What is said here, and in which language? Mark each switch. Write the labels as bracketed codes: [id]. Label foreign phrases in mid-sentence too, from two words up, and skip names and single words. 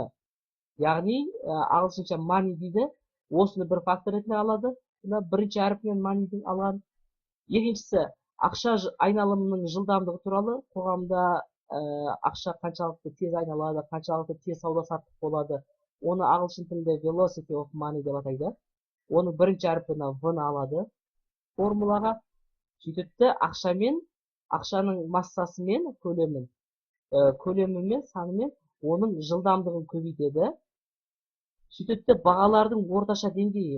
[kk] Яғни, ағылшынша money дейді. Осыны бір фактор ретінде алады. Бірінші әріпінен money'дің алған. Екіншісі, ақша айналымының жылдамдығы туралы. Қоғамда ақша қаншалықты тез айналады, қаншалықты тез сауда-саттық болады. Оны ағылшын тілінде [en] velocity of money [kk] деп атайды. Оның бірінші әріпінен V-ны алады формулаға. Сөйтіпті ақшамен, ақшаның массасымен, көлемімен, санымен оның жылдамдығын көбейтеді. Сөйтіпті бағалардың орташа деңгейі.